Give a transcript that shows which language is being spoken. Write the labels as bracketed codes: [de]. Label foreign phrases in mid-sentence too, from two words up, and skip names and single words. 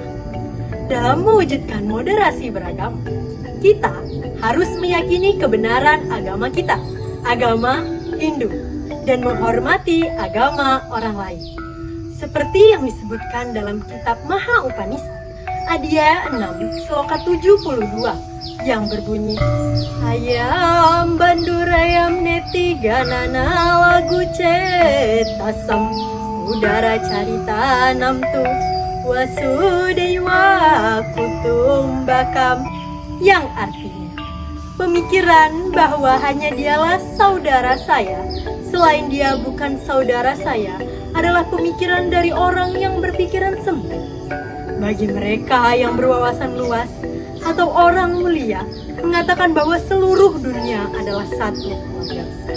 [id] Dalam mewujudkan moderasi beragama, kita harus meyakini kebenaran agama kita, agama Hindu, dan menghormati agama orang lain. Seperti yang disebutkan dalam kitab Maha Upanishad, Adhyaya 6, Sloka 72, yang berbunyi, [sa] Ayam bandurayam neti ganana lagu cetasam udara carita namtu wasudewa kutumbakam, [id] yang artinya pemikiran bahwa hanya dialah saudara saya, selain dia bukan saudara saya, adalah pemikiran dari orang yang berpikiran sempit. Bagi mereka yang berwawasan luas atau orang mulia mengatakan bahwa seluruh dunia adalah satu keluarga besar.